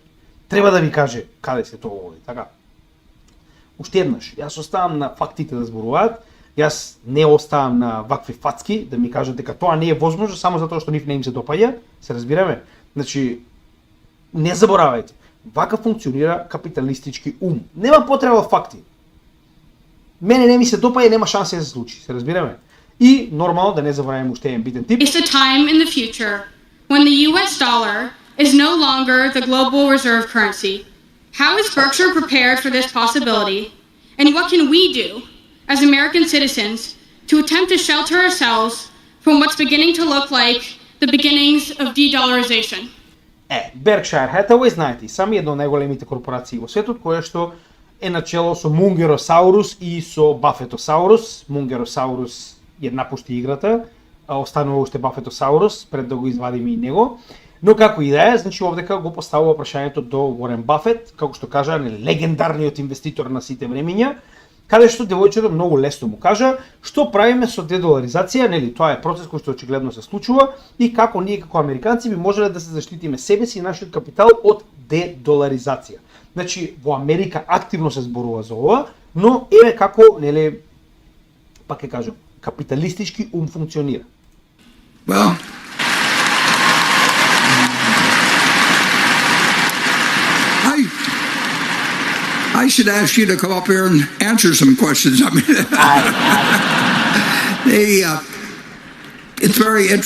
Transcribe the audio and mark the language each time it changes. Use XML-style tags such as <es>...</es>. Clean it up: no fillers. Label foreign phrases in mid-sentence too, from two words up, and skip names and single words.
<mk>Треба да ви каже каде се тоа води, така? Уште еднаш, јас оставам на фактите да зборуваат, јас не оставам на вакви фацки да ми кажат дека тоа не е возможно само затоа што нив не им се допаѓа, се разбираме? Значи, не заборавајте, вака функционира капиталистички ум. Нема потреба факти. Мене не ми се допаѓа, нема шанса да се случи, се разбираме? И нормално да не забораваме уште еден битен тип.</mk> <en>It's a time in the future when the US dollar is no longer the global reserve currency. How is Berkshire prepared for this possibility? And what can we do as American citizens to attempt to shelter ourselves from what's beginning to look like the beginnings of de-dollarization?</en> <mk>Berkshire Hathaway, знаете, и сами една од најголемите корпорации во светот, која што е начело со Мунгеросаурус и со Бафетосаурус. Мунгеросаурус ја напушти играта, а останува уште Бафетосаурус, пред да го извадиме и него. Но како и да е, значи овдека го поставува прашањето до Уорен Бафет, како што кажа, легендарниот инвеститор на сите времиња, каде што девојчето многу лесно му кажа што правиме со дедоларизација, нели, тоа е процес кој што очигледно се случува и како ние како американци би можеле да се заштитиме себе си и нашиот капитал од дедоларизација. Значи, во Америка активно се зборува за ова, но еве како, нели, пак ќе кажам, капиталистички ум функционира.</mk> <en>Well, I should ask you to come up here and answer some questions. I mean, it's very interesting.</en>